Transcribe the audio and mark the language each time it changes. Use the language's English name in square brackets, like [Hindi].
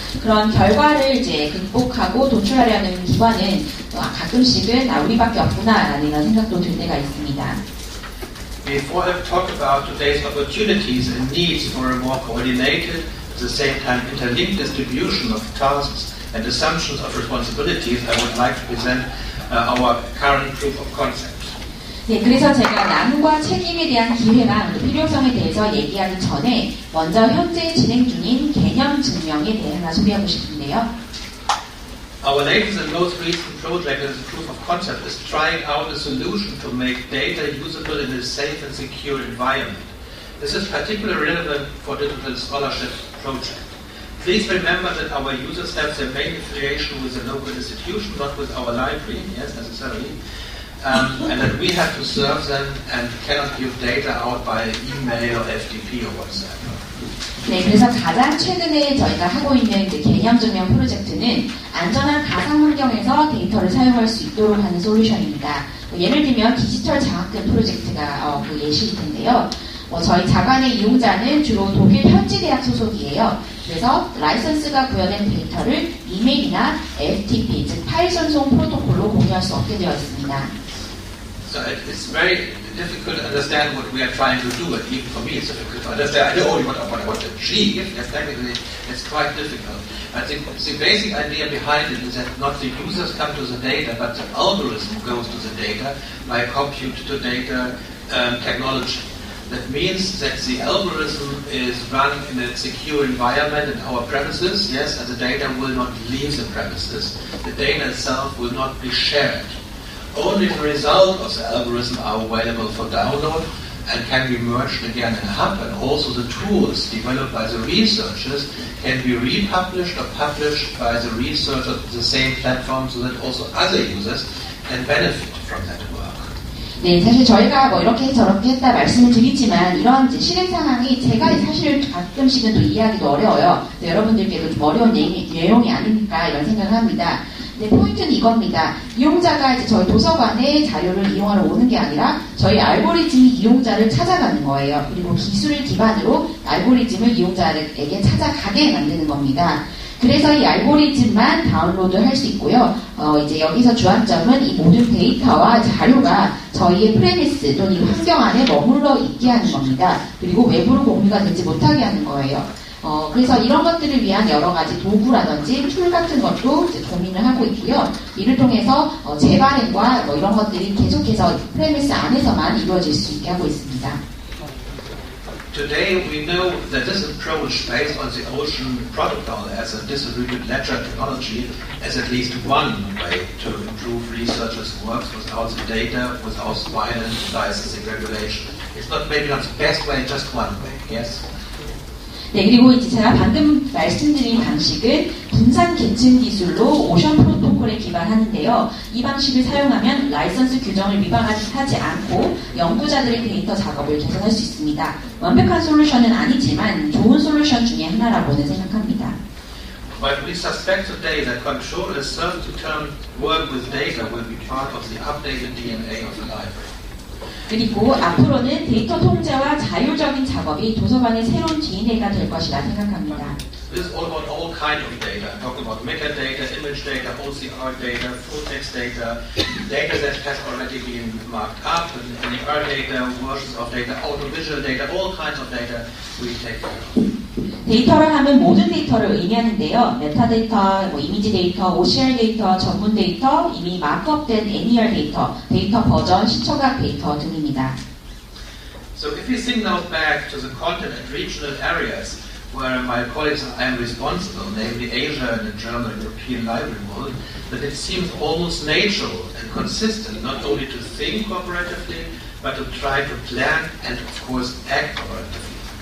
[Korean] 그런 결과를 이제 극복하고 도출하려는 기관은 가끔씩은 우리밖에 없구나라는 이런 생각도 들 때가 있습니다. [English] Before I've talked about today's opportunities and needs for a more coordinated, at the same time interlinked distribution of tasks and assumptions of responsibilities, I would like to present our current proof of concept. [Korean] 네, 그래서 제가 나눔과 책임에 대한 기회랑 필요성에 대해서 얘기하기 전에 먼저 현재 진행 중인 개념 증명에 대해 하나 소개하고 싶은데요. [English] Our latest and most recent project as a proof of concept is trying out a solution to make data usable in a safe and secure environment. This is particularly relevant for digital scholarship projects. Please remember that our users have their main affiliation with a local institution, not with our library, yes, necessarily, and that we have to serve them and cannot give data out by email or FTP or WhatsApp. [Korean] 네, 그래서 가장 최근에 저희가 하고 있는 개념 증명 프로젝트는 안전한 가상 환경에서 데이터를 사용할 수 있도록 하는 솔루션입니다. 예를 들면 디지털 장학금 프로젝트가 그 예시일 텐데요. 저희 자관의 이용자는 주로 독일 현지 대학 소속이에요. 그래서 라이선스가 부여된 데이터를 이메일이나 FTP, 즉 파일 전송 프로토콜로 공유할 수 없게 되어 있습니다. [English] So it's very difficult to understand what we are trying to do, and even for me it's difficult to understand. I know what I want to achieve, yes, technically it's quite difficult. I think the basic idea behind it is that not the users come to the data, but the algorithm goes to the data by compute-to-data technology. That means that the algorithm is run in a secure environment in our premises, yes, and the data will not leave the premises. The data itself will not be shared. Only the result of the algorithm are available for download, and can be merged again in a hub, and also the tools developed by the researchers can be republished or published by the researchers on the same platform so that also other users can benefit from that work. [Korean] 네, 사실 저희가 뭐 이렇게 저렇게 했다 말씀을 드리지만 이런 이제 실행 상황이 제가 사실 가끔씩은 또 이해하기도 어려워요. 여러분들께도 좀 어려운 내용이 아닐까 이런 생각을 합니다. 네, 포인트는 이겁니다. 이용자가 이제 저희 도서관에 자료를 이용하러 오는 게 아니라 저희 알고리즘이 이용자를 찾아가는 거예요. 그리고 기술을 기반으로 알고리즘을 이용자에게 찾아가게 만드는 겁니다. 그래서 이 알고리즘만 다운로드 할 수 있고요. 이제 여기서 주안점은 이 모든 데이터와 자료가 저희의 프레미스 또는 이 환경 안에 머물러 있게 하는 겁니다. 그리고 외부로 공유가 되지 못하게 하는 거예요. 그래서 이런 것들을 위한 여러 가지 도구라든지 툴 같은 것도 이제 고민을 하고 있고요. 이를 통해서 재발행과 뭐 이런 것들이 계속해서 프레미스 안에서만 이루어질 수 있게 하고 있습니다. [English] Today we know that this approach based on the Ocean Protocol as a distributed ledger technology is at least one way to improve researchers' work without the data, without violent licensing regulation. It's not maybe not the best way, just one way, yes? [Korean] 네, 그리고 이제 제가 방금 말씀드린 방식은 분산 계층 기술로 오션 프로토콜에 기반하는데요. 이 방식을 사용하면 라이선스 규정을 위반하지 않고 연구자들의 데이터 작업을 개선할 수 있습니다. 완벽한 솔루션은 아니지만 좋은 솔루션 중에 하나라고는 생각합니다. [English] But we suspect today that controllers certain term work with data will be part of the updated DNA of the library. [Korean] 그리고 앞으로는 데이터 통제와 자율적인 작업이 도서관의 새로운 DNA가 될 것이라 생각합니다. [English] This is all about all kinds of data. I'm talking about metadata, image data, OCR data, full text data, data that has already been marked up, and NER data, versions of data, audiovisual data, all kinds of data we take care of. [Korean] 데이터를 하면 모든 데이터를 의미하는데요. 메타데이터, 이미지 데이터, OCR 데이터, 전문 데이터, 이미 마크업된 NER 데이터, 데이터 버전, 시청각 데이터 등입니다. [English] So if we think now back to the content and regional areas where my colleagues and I am responsible, namely Asia and the German and European library world, that it seems almost natural and consistent not only to think cooperatively, but to try to plan and of course act cooperatively.